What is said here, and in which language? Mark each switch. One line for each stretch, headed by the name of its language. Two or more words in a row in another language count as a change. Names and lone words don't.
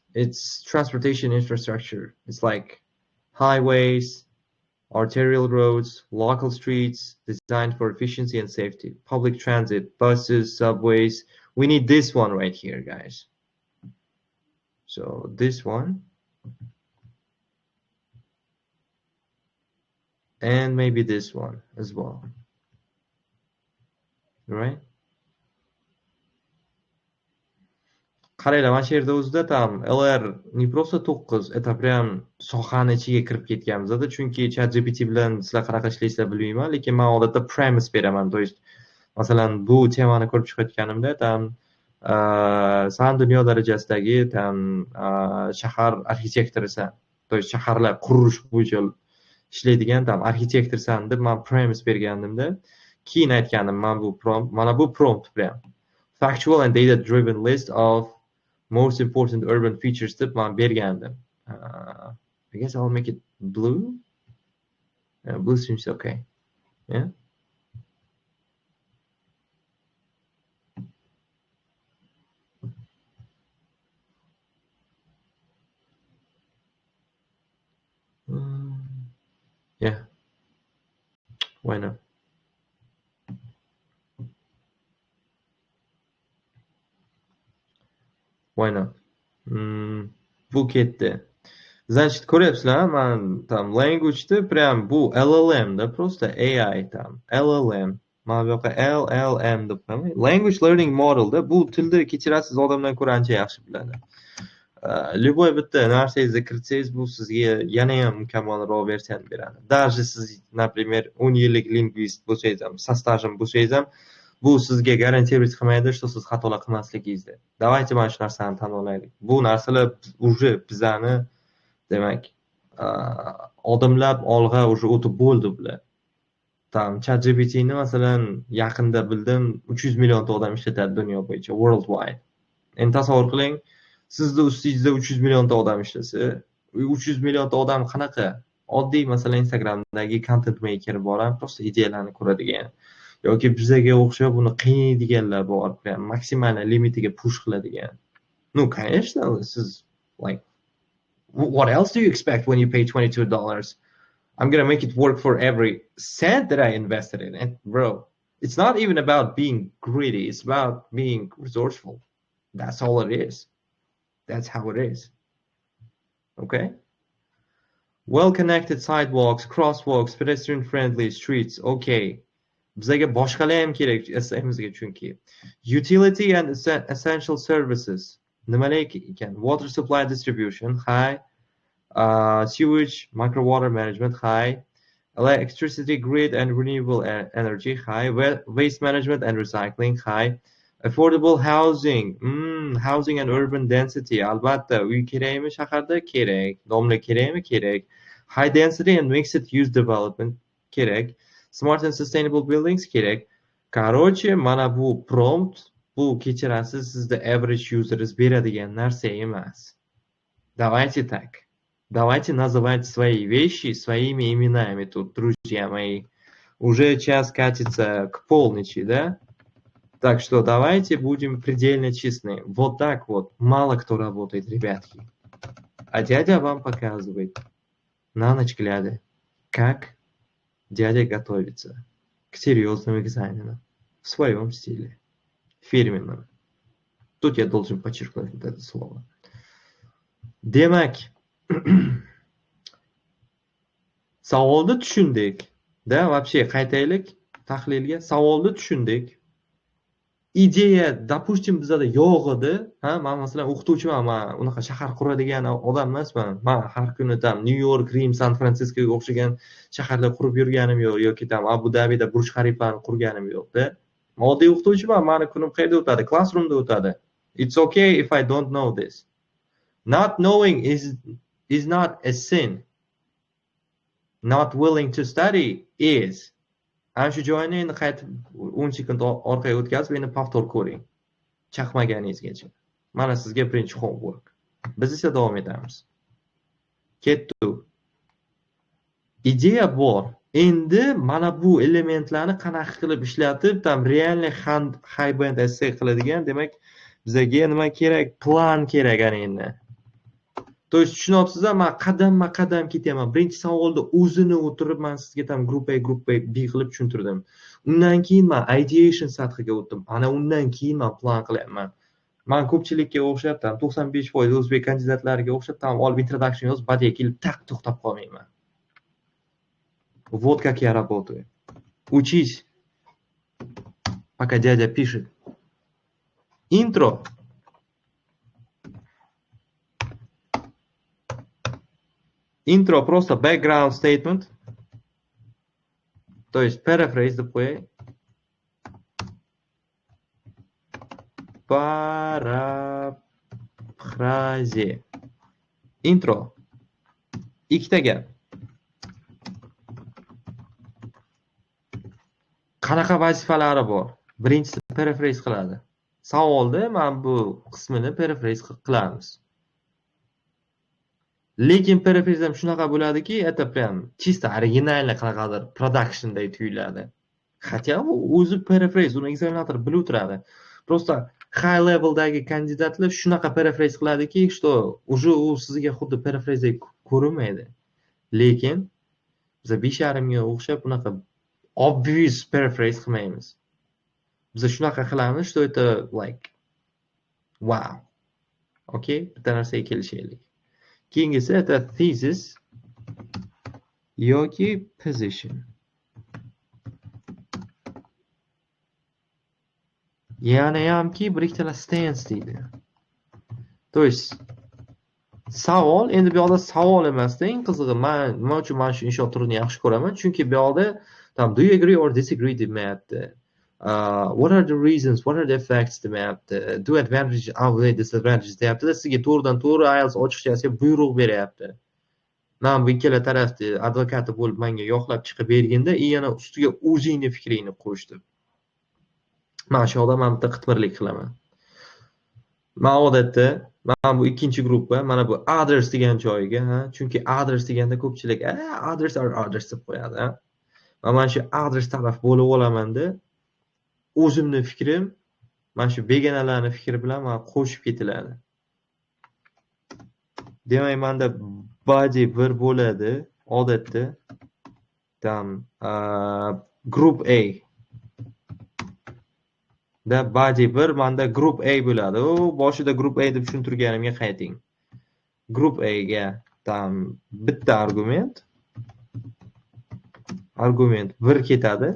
English: It's transportation infrastructure. It's like highways, arterial roads, local streets designed for efficiency and safety, public transit, buses, subways. We need this one right here, guys. So this one. And maybe this one as well. Right?
Uzbek: Qaranglar, mana shu yerda o'zida tam LR
Russian: не просто 9, это прям
Uzbek: sohani ichiga kirib ketganmiz-da, chunki ChatGPT bilan sizlar qanaqa ishlaysizlar bilmayman, lekin men odatda premise beraman.
Russian: То есть,
Uzbek: masalan, bu temani ko'rib chiqayotganimda tam san dunyo darajasidagi tam shahar arxitektorisan.
Russian: То есть,
Uzbek: shaharlar qurish bo'yicha ishlaydigan tam arxitektorsan deb men premise bergandimda, keyin aytgandim, mana bu prompt prям
English: factual and data driven list of most important urban features
Uzbek: deb men bergandim.
English: I guess I'll make it blue. Blue seems okay. Yeah. Yeah. Why not? Why not?
Uzbek: Bu ketdi. Значит, ko'ryapsizlar, man tam language'da прям bu LLM da, просто AI tam LLM. Mana bu yoqqa LLM deb qo'yaman. Language learning model da, bu tilni kechirasiz, odamdan ko'ra ancha yaxshi biladi. Любой bitta narsangizni kiritsangiz, bu sizga yana ham mukammalroq versiyani beradi. Даже siz, например, 10 yillik lingvist bo'lsangiz ham,
Russian: со стажем
Uzbek: bo'lsangiz ham, bu sizga garantировать qilmaydi, что siz xatolar qilmasligingizni. Давайте mana shu narsani tan olaylik. Bu narsalar уже bizani Demak, odamlab olg'a уже o'tib bo'ldi bular. ChatGPTni masalan yaqinda bildim 300 millionta odam ishlatadi dunyo bo'yicha, worldwide. Endi tasavvur qiling, sizni ustingizda 300 millionta odam ishlasa, 300 millionta odam qanaqa? Oddiy masalan Instagramdagi content maker bor ham, просто ideyalarni ko'radigan yoki bizaga o'xshab uni qiynaydiganlar bor, maksimal limitiga push qiladigan.
Russian: Ну, конечно,
English: siz like what else do you expect when you pay $22? I'm gonna make it work for every cent that I invested in. And bro, it's not even about being greedy. It's about being resourceful. That's all it is. That's how it is. Okay? Well-connected sidewalks, crosswalks, pedestrian-friendly streets. Okay.
Uzbek: Bizaga boshqalar ham kerak eslayimizga chunki.
English: Utility and essential services.
Uzbek: Nimalar ekan?
English: Water supply distribution, high. Sewage, micro water management, high. Electricity grid and renewable energy, high. Waste management and recycling, high. Affordable housing, housing and urban density,
Uzbek: albatta, uy kerakmi shaharda? Kerak. Domla kerakmi? Kerak.
English: High density and mixed use development, kerak. Smart and sustainable buildings,
Uzbek: kerak. Короче, mana bu prompt, bu kechirasiz, sizda
English: average users
Uzbek: beradigan narsa emas.
Russian: Давайте так. Давайте называть свои вещи своими именами тут, друзья мои. Уже час катится к полночи, да? Так что давайте будем предельно честны. Вот так вот мало кто работает, ребятки. А дядя вам показывает на ночь глядя, как дядя готовится к серьезным экзаменам в своем стиле, фирменном. Тут я должен подчеркнуть вот это слово.
Uzbek: Demak, savolni tushundik. Da, вообще qaytaylik tahlilga. Savolni tushundik. Ideya, допустим, bizada yo'q edi. Ha, men masalan o'qituvchiman, men unaqa shahar quradigan odam emasman. Men har kuni New York, Rim, San Fransiskoga o'xshagan shaharlar qurib yurganim yo'q yoki Abu Dabida Burj Khalifani qurganim yo'q-da. Oddiy o'qituvchiman, meni kunim qayerda o'tadi? Classroomda o'tadi.
English: It's okay if I don't know this. Not knowing is not a sin. Not willing to study is.
Uzbek: Ana shu joyni endi qaytib 10 sekund orqaga o'tkazib, endi повтор ko'ring. Chaqmaganingizgacha. Mana sizga birinchi homework. Biz esa davom etamiz. Ketdi. Ideya bor. Endi mana bu elementlarni qanaqa qilib ishlatib, realniy
English: high band essay
Uzbek: qiladigan, demak, bizga nima kerak? Plan kerak ana endi.
Russian: То есть
Uzbek: tushunyapsizlar, men qadam-qadam ketyapman. Birinchi savolda o'zini o'tirib men sizga gruppa B qilib tushuntirdim. Undan keyin men ideation sathiga o'tdim. Ana undan keyin men plan qilyapman. Men ko'pchilikka o'xshab 95% o'zbek kandidatlariga o'xshab olib introduction yozib, badiga kelib to'xtab qolmayman.
Russian: Вот как я работаю. Учись, пока дядя пишет.
English: Intro. Intro просто background statement.
Russian: То есть paraphrase такой.
English: Paraphrase.
Uzbek: Intro. Ikkita gap. Qanaqa vazifalari bor? Birinchisi paraphrase qiladi. Savolda men bu qismini paraphrase qilamiz. Lekin paraphrase ham shunaqa bo'ladiki,
Russian: это прям чисто
Uzbek: originalni qanaqadir productionday tuyuladi. Хотя o'zi paraphrase, uni ekzaminator bilib o'tiradi. Просто
English: high leveldagi
Uzbek: kandidatlar shunaqa paraphrase qiladiki,
Russian: что уже
Uzbek: u sizga xuddi paraphrase ko'rinmaydi. Lekin biz 5.5 ga o'xshab bunaqa
English: obvious paraphrase
Uzbek: qilmaymiz. Biz shunaqa qilamiz,
Russian: что это
English: like wow.
Uzbek: Okay, bitta narsaga kelishaylik. Keyingisi это thesis yoki position. Yani hamki bir ikkala stance deydi.
Russian: То есть
Uzbek: savol, endi bu yoqda savol emasda, eng qizig'i nima uchun men shu inshoot turini yaxshi ko'raman? Chunki bu yoqda
English: do you agree or disagree
Uzbek: demayapti.
English: What are the reasons, what are the effects demayapti. Do advantages outweigh disadvantages deyapti.
Uzbek: Sizga to'g'ridan to'g'ri IELTS ochiqchasiga buyruq beryapti. man bu ikkala tarafni advokati bo'lib menga yoqlab chiqib berganda yana ustiga o'zingni fikringni qo'shdi. Mana shu yoqda men bitta qitmirlik qilaman. Men odatda bu ikkinchi gruppa, mana bu others degan joyiga, chunki others deganda ko'pchilik others deb qo'yadi. Mana shu others taraf bo'lib olamanda o'zimni fikrim mana shu begonalarning fikri bilan mana qo'shib ketiladi. Demak, menda body 1 bo'ladi odatda. Group A da body 1 menda group A bo'ladi. Boshida group A deb tushuntirganimga qayting. Group A ga bitta argument 1 ketadi.